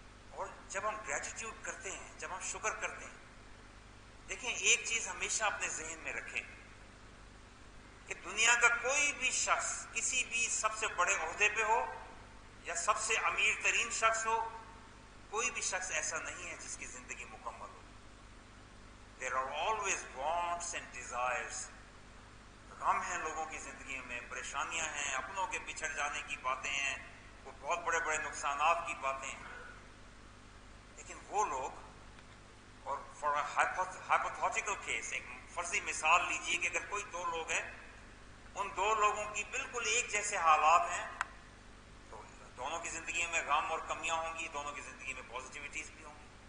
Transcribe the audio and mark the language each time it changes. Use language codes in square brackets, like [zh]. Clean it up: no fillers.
[ur] اور جب ہم گریٹیٹیوڈ کرتے ہیں، جب ہم شکر کرتے ہیں، دیکھیں ایک چیز ہمیشہ اپنے ذہن میں رکھیں کہ دنیا کا کوئی بھی شخص کسی بھی سب سے بڑے عہدے پہ ہو یا سب سے امیر ترین شخص ہو، کوئی بھی شخص ایسا نہیں ہے جس کی زندگی مکمل ہو. [en] There are always wants and desires. [ur] غم ہیں لوگوں کی زندگی میں، پریشانیاں ہیں، اپنوں کے بچھڑ جانے کی باتیں ہیں، وہ بہت بڑے بڑے نقصانات کی باتیں ہیں. لیکن وہ لوگ، اور [en] for hypothetical case, [ur] ایک فرضی مثال لیجئے کہ اگر کوئی دو لوگ ہیں، ان دو لوگوں کی بالکل ایک جیسے حالات ہیں، تو دونوں کی زندگی میں غم اور کمیاں ہوں گی، دونوں کی زندگی میں پازیٹیوٹیز بھی ہوں گی.